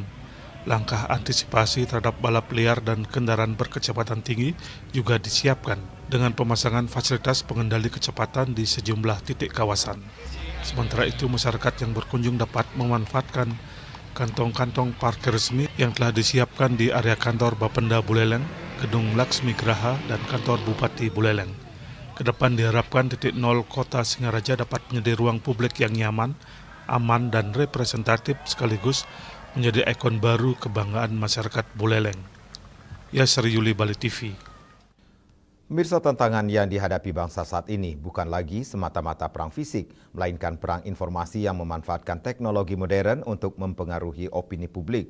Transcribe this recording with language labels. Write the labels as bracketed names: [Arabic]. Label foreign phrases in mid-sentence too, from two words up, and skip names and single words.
[Indonesian] Langkah antisipasi terhadap balap liar dan kendaraan berkecepatan tinggi juga disiapkan dengan pemasangan fasilitas pengendali kecepatan di sejumlah titik kawasan. Sementara itu, masyarakat yang berkunjung dapat memanfaatkan kantong-kantong parkir resmi yang telah disiapkan di area kantor Bapenda Buleleng, Gedung Laksmi Graha, dan kantor Bupati Buleleng. Kedepan diharapkan titik nol Kota Singaraja dapat menjadi ruang publik yang nyaman, aman, dan representatif sekaligus menjadi ikon baru kebanggaan masyarakat Buleleng. Yasri Yuli, Bali TV. Pemirsa, tantangan yang dihadapi bangsa saat ini bukan lagi semata-mata perang fisik, melainkan perang informasi yang memanfaatkan teknologi modern untuk mempengaruhi opini publik.